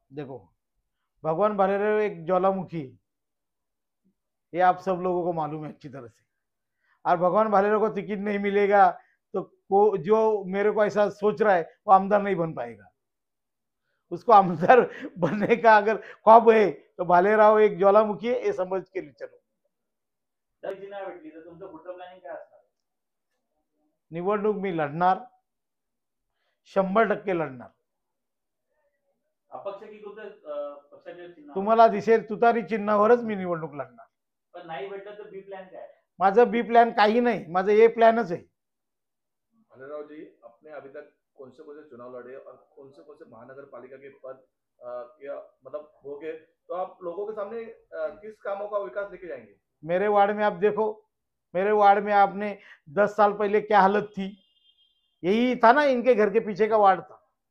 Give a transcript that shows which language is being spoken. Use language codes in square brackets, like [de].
[hi] देखो, भगवान भालेराव एक ज्वालामुखी है, ये आप सब लोगों को मालूम है अच्छी तरह से। और भगवान भालेराव को टिकट नहीं मिलेगा तो जो मेरे को ऐसा सोच रहा है वो आमदार नहीं बन पाएगा। उसको आमदार बनने का अगर ख्वाब है तो भालेराव एक ज्वालामुखी है, ये समझ के लिए चलो। [mr] भेटली तर तुमचं पुढचं प्लॅनिंग काय असणार? निवडणूक मी लढणार, 100% लढणार। अपक्ष की कुठे पक्षाचे चिन्ह? तुम्हाला दिसेल तुतारी चिन्हावरच मी निवडणूक लढणार। पण नाही भेटलं तर बी प्लॅन काय? माझं बी प्लॅन काही नाही, माझं ए प्लॅनच आहे। [hi] भालेराव जी, आपने अभी तक कौन से चुनाव लड़े और कौन से महानगर पालिका के पद या मतलब हो गए, तो आप लोगों के सामने किस कामों का विकास लेके जाएंगे? मेरे वार्ड में आप देखो, मेरे वार्ड में आपने 10 साल पहले क्या हालत थी, यही था ना, इनके घर के पीछे का वार्ड था।